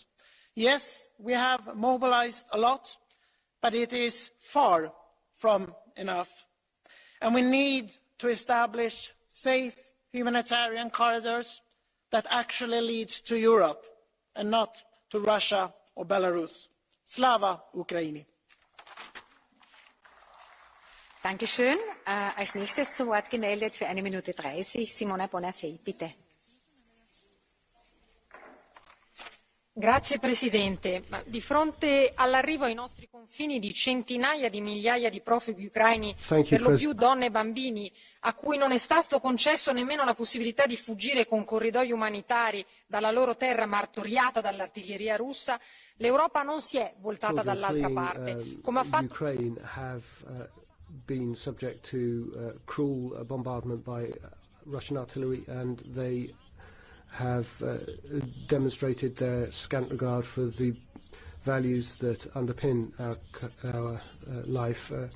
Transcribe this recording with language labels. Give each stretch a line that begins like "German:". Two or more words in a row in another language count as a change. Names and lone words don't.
English: Yes, we have mobilized a lot, but it is far from enough. And we need to establish safe humanitarian corridors that actually leads to Europe and not to Russia or Belarus.
Ukrainian: Слава Україні.
German: Dankeschön. Als nächstes zu Wort gemeldet für 1 Minute 30 Simona Bonafè, bitte.
Italian: Grazie Presidente. Di fronte all'arrivo ai nostri confini di centinaia di migliaia di profughi ucraini, per lo più donne e bambini, a cui non è stato concesso nemmeno la possibilità di fuggire con corridoi umanitari dalla loro terra martoriata dall'artiglieria russa, l'Europa non si è voltata dall'altra parte, come ha fatto
English: been subject to cruel bombardment by Russian artillery, and they have demonstrated their scant regard for the values that underpin our life.